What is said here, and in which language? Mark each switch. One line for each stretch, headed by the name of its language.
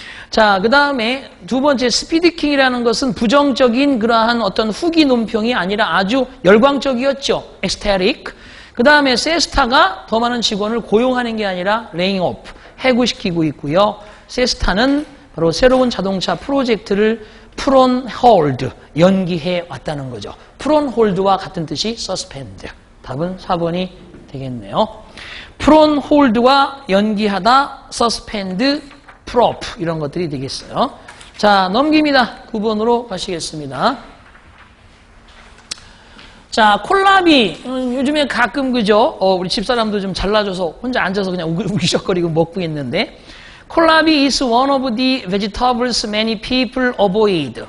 Korean: 자, 그 다음에 두 번째 스피드킹이라는 것은 부정적인 그러한 어떤 후기 논평이 아니라 아주 열광적이었죠.
English: ecstatic.
Korean: 그 다음에 세스타가 더 많은 직원을 고용하는 게 아니라 laying off, 해고시키고 있고요. 세스타는 바로 새로운 자동차 프로젝트를 put on hold, 연기해 왔다는 거죠.
English: put on hold와
Korean: 같은 뜻이
English: suspend.
Korean: 답은 4번이 되겠네요. put on hold와 연기하다, suspend, prop 이런 것들이 되겠어요. 자, 넘깁니다. 9번으로 가시겠습니다. 자, 콜라비 요즘에 가끔 그죠? 우리 집사람도 좀 잘라줘서 혼자 앉아서 그냥 우기적거리고 먹고 있는데 콜라비
English: is one of the vegetables many people avoid.